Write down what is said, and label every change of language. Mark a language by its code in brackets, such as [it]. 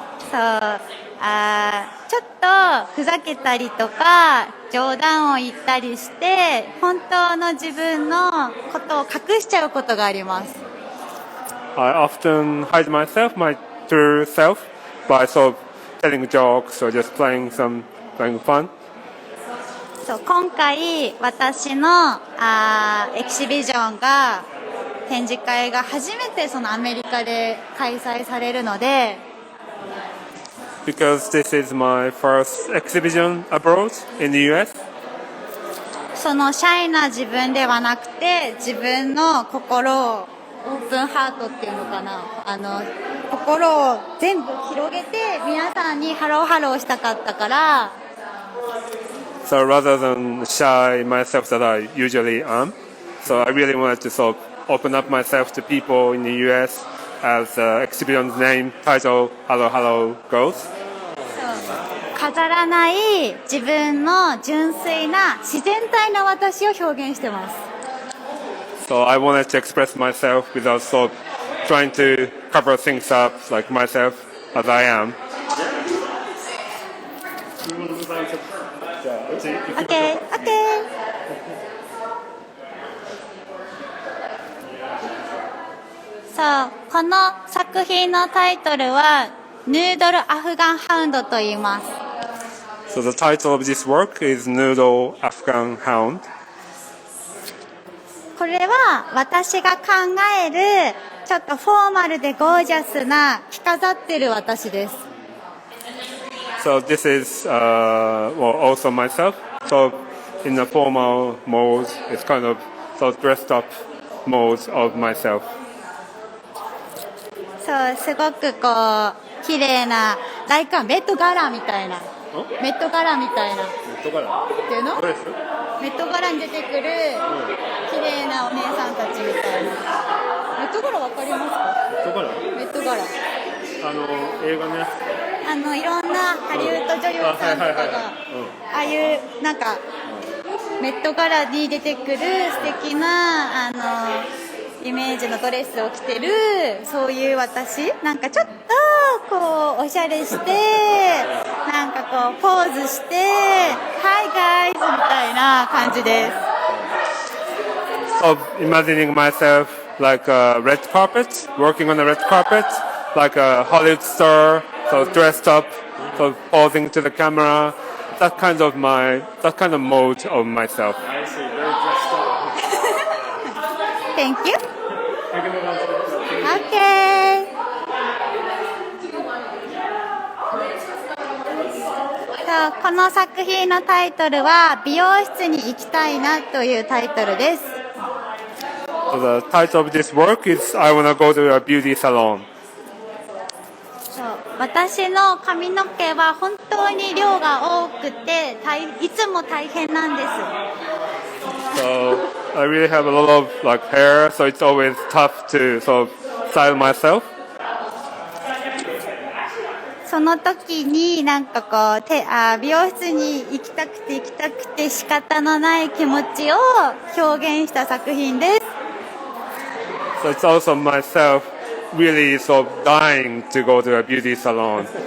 [ja] そうちょっとふざけたりとか冗談を言ったりして本当の自分のことを隠しちゃうことがあります。 [en] I often hide myself, my true self, by sort of telling jokes or just playing fun. [ja] そう今回私のエキシビジョンが展示会が初めてそのアメリカで開催されるので [en] Because this is my first exhibition abroad in the US. [ja] そのシャイな自分ではなくて自分の心をオープンハートっていうのかな心を全部広げて皆さんにハローハローしたかったから [en] So rather than shy myself that I usually am, so I really wanted to sort of open up myself to people in the US as the exhibition's name, title, Hello Hello goes. [ja] 飾らない自分の純粋な自然体な私を表現してます。 [en] So I wanted to express myself without sort of trying to cover things up like myself as I am. OK。 [ja] そうこの作品のタイトルはヌードルアフガンハウンドと言います。 [en] So the title of this work is Noodle Afghan Hound. [ja] これは私が考えるちょっとフォーマルでゴージャスな着飾ってる私です。 [en] So this is also myself. So in the formal mode, it's kind of dressed up mode of myself. [ja] そうすごくこう綺麗なライカメットガラみたいなメット柄みたいな。メット柄っていうの？ドレス？メット柄に出てくる綺麗なお姉さんたちみたいな。メット柄わかりますか？メット柄？メット柄。映画のやつ。いろんなハリウッド女優さんとかが、ああいうなんかメット柄に出てくる素敵なイメージのドレスを着てるそういう私なんかちょっとこうおしゃれしてなんかこうポーズして [en] 「Hi guys」 [ja] みたいな感じです。 [en] Of imagining myself like a red carpet, working on a red carpet, like a Hollywood star, so dressed up, so posing to the camera. That kind of mode of myself. I see. Very dressed up. Thank you. I can move on to the next. Okay. [ja] そうこの作品のタイトルは美容室に行きたいなというタイトルです。 [en] So the title of this work is I wanna go to a beauty salon. [ja] そう私の髪の毛は本当に量が多くていつも大変なんです。 [en] So I really have a lot of like hair, so it's always tough to sort of style myself. [ja] その時になんかこう美容室に行きたくて仕方のない気持ちを表現した作品です。 [en] So it's also myself really sort of dying to go to a beauty salon.